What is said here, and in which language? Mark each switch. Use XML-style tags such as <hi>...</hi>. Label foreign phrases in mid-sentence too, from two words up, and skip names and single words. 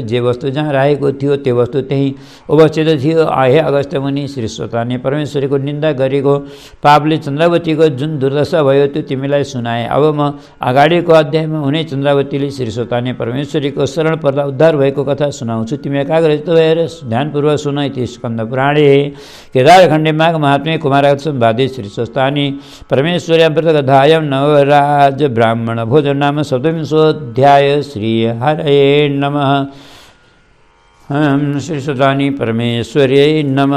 <ne>जे वस्तु जहाँ राखेको थियो त्यो वस्तु त्यहीँ उपस्थित थियो। हे अगस्त्य मुनि, श्री स्वताले परमेश्वरीको निन्दा गरेको पापले चन्द्रावतीको जुन दुर्दशा भयो त्यो तिमीलाई सुनाए। अब म अगाडिको अध्यायमा हुने चन्द्रावतीले श्री स्वताले परमेश्वरीको शरण पर्दा उद्धार भएको कथा सुनाउँछु। तिमी एकाग्रचित भएर ध्यानपूर्वक सुन।</ne> <sa>इति स्कन्द पुराणे केदारखण्डे माघ महात्म्ये कुमारागत संवादे श्री स्वस्तानि परमेश्वर्यां प्रथगधायं नवराज ब्राह्मण भोजन नाम सप्तविंशोऽध्याय। श्री हरये नमः। श्री स्वस्तानि परमेश्वर्यै नमः।</sa>